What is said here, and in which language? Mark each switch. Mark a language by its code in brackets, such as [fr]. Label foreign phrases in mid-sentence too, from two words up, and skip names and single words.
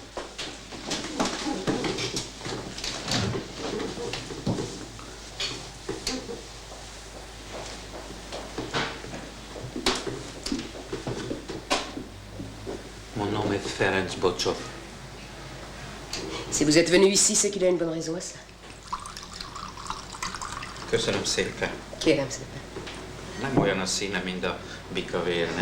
[fr] Mon nom est Ferenc Botchov. Si vous êtes venu ici, c'est qu'il y a une bonne raison à ça. [hu] Köszönöm szépen. Kérem szépen. Nem olyan a színe, mint a bikavérnek.